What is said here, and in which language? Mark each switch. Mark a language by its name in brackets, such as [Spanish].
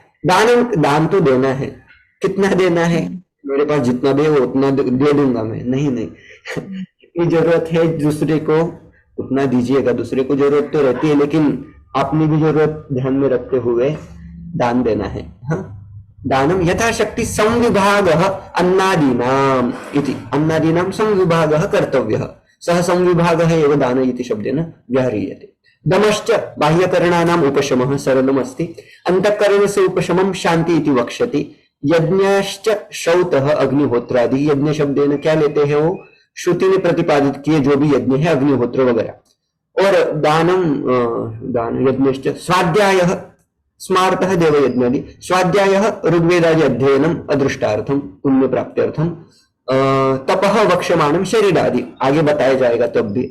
[Hindi] दान तो देना है, कितना देना है? मेरे पास जितना दे वो उतना दे दूंगा मैं, नहीं जितनी जरूरत है दूसरे को उतना दीजिएगा। दूसरे को जरूरत तो रहती है, लेकिन अपनी भी जरूरत ध्यान में रखते हुए दान देना है। [Sanskrit] हाँ, दानम यथाशक्ति संविभागः अन्नादीनाम इति, अन्नादीनाम संविभागः कर्तव्यः, सह संविभागः एव दान इति शब्देन व्यवह्रियते। दमश्च बाह्यकरणानाम उपशमः सरलम् अस्ति, अंतःकरणस्य उपशमं शांति इति वक्ष्यति। यज्ञश्च श्रौतः अग्निहोत्रादि, यज्ञ शब्देन [Hindi] क्या लेते हैं? वो श्रुति ने प्रतिपादित किए जो भी यज्ञ है, अग्निहोत्र वगैरह। [Sanskrit] और दान यज्ञश्च स्वाध्यायः स्मार्तः देवयज्ञादि, स्वाध्यायः ऋग्वेदादि अध्ययनम अदृष्टार्थम पुण्य प्राप्त्यर्थम, तपः वक्ष्यमाणम शरीरादि, [Hindi] आगे बताया जाएगा तब भी।